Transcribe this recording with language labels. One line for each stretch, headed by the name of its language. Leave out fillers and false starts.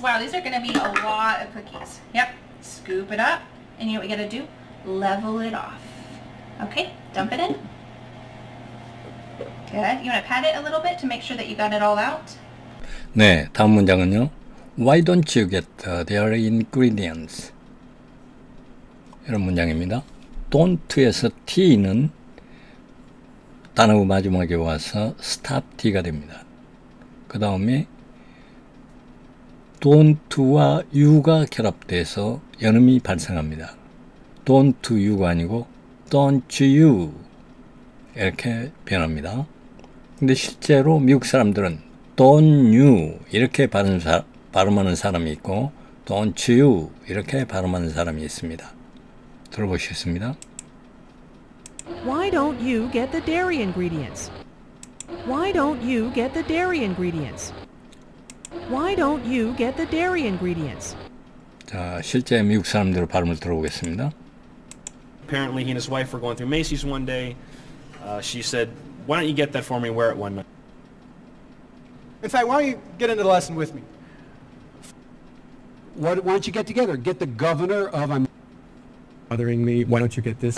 English: Wow, these are gonna be a lot of cookies. Yep, scoop it up, and you know what we gotta do? Level it off. Okay, dump it in. Good. You wanna pat it a little bit to make sure that you got it all out?
Korean: 네, 다음 문장은요.
English: Why don't you get their ingredients?
Korean: 이런 문장입니다. don't에서 t는 단어 마지막에 와서 stop t가 됩니다. 그 다음에 don't와 you가 결합돼서 연음이 발생합니다.
English: don't you
Korean: 가 아니고 don't you 이렇게 변합니다. 근데 실제로 미국 사람들은
English: don't you
Korean: 이렇게 발음하는 사람이 있고 don't you 이렇게 발음하는 사람이 있습니다. 들어보시겠습니다.
English: Why don't you get the dairy ingredients? Why don't you get the dairy ingredients? Why don't you get the dairy ingredients?
Korean: 자, 실제 미국 사람들의 발음을 들어보겠습니다.
English: Apparently he and his wife were going through Macy's one day. She said, why don't you get that for me and wear it one night? In fact, why don't you get into the lesson with me? Why don't you get together? Get the governor of... I'm bothering me. Why don't you get this?